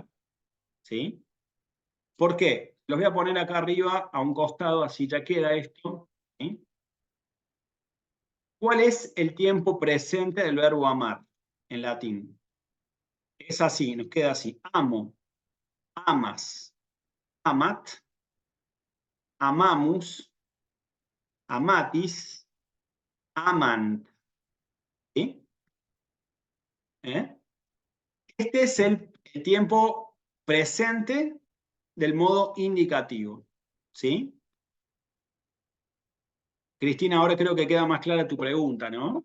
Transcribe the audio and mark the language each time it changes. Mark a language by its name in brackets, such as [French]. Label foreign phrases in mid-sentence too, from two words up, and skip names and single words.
[Spanish] ¿Sí? ¿Por qué? Los voy a poner acá arriba a un costado, así ya queda esto. ¿Sí? ¿Cuál es el tiempo presente del verbo amar en latín? Es así, nos queda así. [Latin] Amo, amas, amat, amamus, amatis, amant. [Spanish] ¿Sí? Este es el tiempo presente del modo indicativo. ¿Sí? Cristina, ahora creo que queda más clara tu pregunta, ¿no?